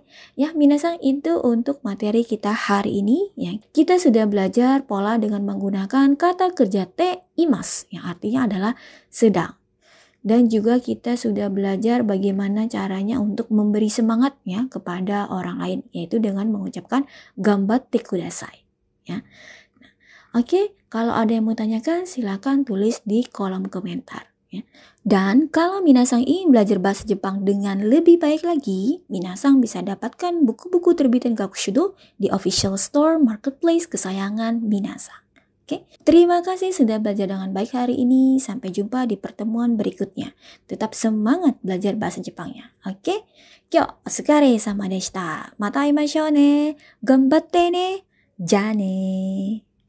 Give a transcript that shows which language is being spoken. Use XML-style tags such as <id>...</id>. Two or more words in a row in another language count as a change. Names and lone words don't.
<id>Ya, minasang itu untuk materi kita hari ini. Ya, kita sudah belajar pola dengan menggunakan kata kerja</id> <ja>ています,</ja> <id>yang artinya adalah sedang. Dan juga kita sudah belajar bagaimana caranya untuk memberi semangat ya kepada orang lain, yaitu dengan mengucapkan</id> <ja>頑張ってください.</ja> <id>Ya. Nah, oke, kalau ada yang mau tanyakan silakan tulis di kolom komentar. Ya. Dan kalau minasang ingin belajar bahasa Jepang dengan lebih baik lagi, minasang bisa dapatkan buku-buku terbitan Gakushudo di</id> <en>official store</en> <id>marketplace kesayangan minasang. Oke, terima kasih sudah belajar dengan baik hari ini. Sampai jumpa di pertemuan berikutnya. Tetap semangat belajar bahasa Jepangnya. Oke?</id> <ja>今日、お疲れ様でした. また会いましょうね。頑張ってね。じゃね.</ja>